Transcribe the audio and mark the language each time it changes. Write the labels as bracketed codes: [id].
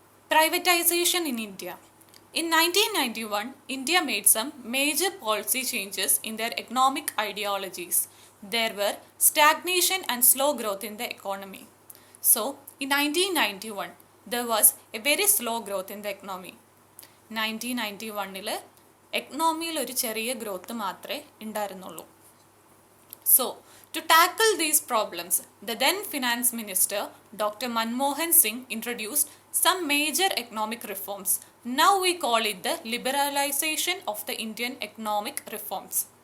[en] Privatization in India. In 1991, India made some major policy changes in their economic ideologies. There were stagnation and slow growth in the economy. So, in 1991, there was a very slow growth in the economy. [ml] 1991-ൽ എക്കണോമിയിൽ ഒരു ചെറിയ growth മാത്രമേ ഉണ്ടായിരുന്നുള്ളൂ. [en] So, to tackle these problems, the then Finance Minister Dr. Manmohan Singh introduced some major economic reforms. Now we call it the liberalization of the Indian economic reforms.